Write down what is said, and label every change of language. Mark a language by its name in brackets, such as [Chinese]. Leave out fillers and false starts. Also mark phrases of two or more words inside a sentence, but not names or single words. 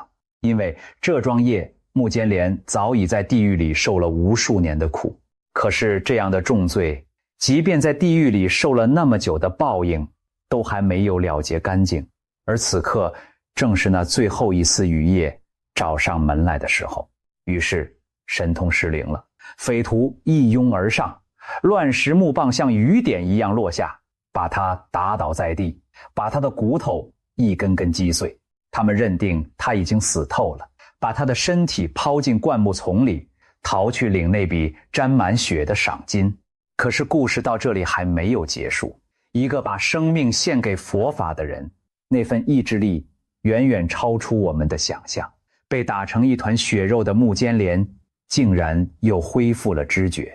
[Chinese] 因為這樁業，穆兼連早已在地獄裡受了無數年的苦。可是這樣的重罪，即便在地獄裡受了那麼久的報應，都還沒有了結乾淨。而此刻正是那最後一絲餘業找上門來的時候，於是神通失靈了，匪徒一擁而上，乱石木棒像雨點一樣落下，把他打倒在地，把他的骨头一根根擊碎。他們認定他已經死透了，把他的身體拋進灌木叢裡，逃去領那筆沾滿血的賞金。可是故事到這裡還沒有結束。一個把生命獻給佛法的人，那份意志力遠遠超出我們的想象。被打成一團血肉的穆兼連竟然又恢復了知覺。